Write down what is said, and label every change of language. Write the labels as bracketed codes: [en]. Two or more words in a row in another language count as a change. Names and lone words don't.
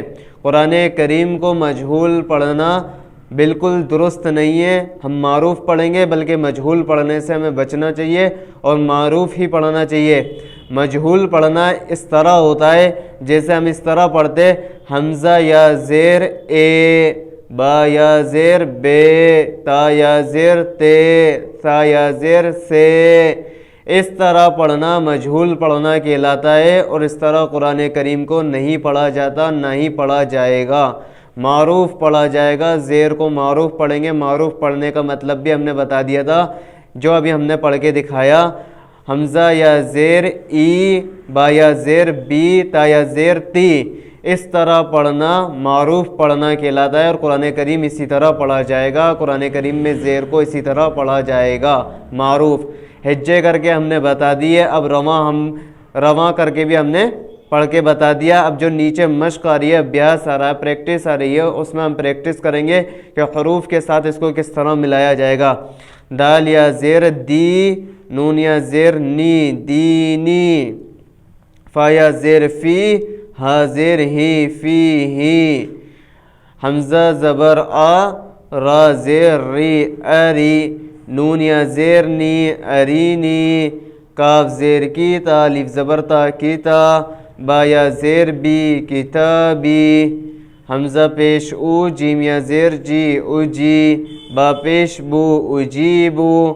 [ur] قرآن کریم کو مجہول پڑھنا بالکل درست نہیں ہے. ہم معروف پڑھیں گے بلکہ مجہول پڑھنے سے ہمیں بچنا چاہیے اور معروف ہی پڑھنا چاہیے. مجہول پڑھنا اس طرح ہوتا ہے جیسے ہم اس طرح پڑھتے حمزہ یا زیر اے، با یا زیر بے، تا یا زیر تے، سا یا زیر سے. اس طرح پڑھنا مجہول پڑھنا کہلاتا ہے اور اس طرح قرآن کریم کو نہیں پڑھا جاتا، نہ ہی پڑھا جائے گا. معروف پڑھا جائے گا. زیر کو معروف پڑھیں گے. معروف پڑھنے کا مطلب بھی ہم نے بتا دیا تھا جو ابھی ہم نے پڑھ کے دکھایا. حمزہ یا زیر ای، با یا زیر بی، تا یا زیر تی، اس طرح پڑھنا معروف پڑھنا کہلاتا ہے اور قرآن کریم اسی طرح پڑھا جائے گا. قرآن کریم میں زیر کو اسی طرح پڑھا جائے گا معروف. ہجے کر کے ہم نے بتا دیے. اب رواں کر کے بھی ہم نے پڑھ کے بتا دیا. اب جو نیچے مشق آ رہی ہے، ابیاس آ رہا ہے، پریکٹس آ رہی ہے، اس میں ہم پریکٹس کریں گے کہ حروف کے ساتھ اس کو کس طرح ملایا جائے گا. دال یا زیر دی، نون یا زیر نی دینی، فا یا زیر فی، ہا زیر ہی فی ہی، حمزہ زبر آ، را زیر ری اری، نون یا زیر نی ارینی، کاف زیر کی، تا الف زبر تا کی تا، با یا زیر بی کتابی، حمزہ پیش او، جیم یا زیر جی اجی، با پیش بو اجیبو،